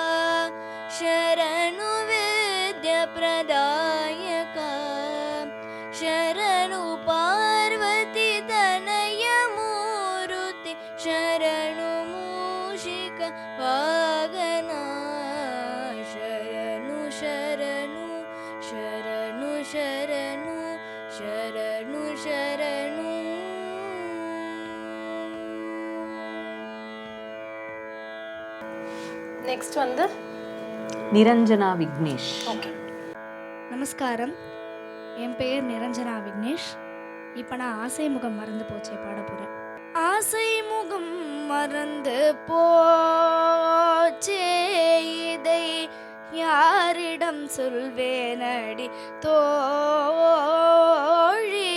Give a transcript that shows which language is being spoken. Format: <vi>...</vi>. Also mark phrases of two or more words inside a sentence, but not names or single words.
<kn>ಶರಣು ವಿದ್ಯಾ ಪ್ರದಾಯಕ ಶರಣು ಪಾರ್ವತಿ ತನಯ ಮೂರ್ತಿ ಶರಣು ಮೂಷಿಕ ವಾಗನ ಶರಣು ಶರಣು ಶರಣು ಶರಣು ಶರಣು ಶರಣು</kn> <ta>நெக்ஸ்ட் வந்து நிரஞ்சனா விக்னேஷ். ஓகே. நமஸ்காரம், என் பெயர் நிரஞ்சனா விக்னேஷ். இப்போ நான் ஆசை முகம் மறந்து போச்சே பாட போகிறேன். ஆசை முகம் மறந்து போச்சே இதை யாரிடம் சொல்வேனடி தோழி.</ta>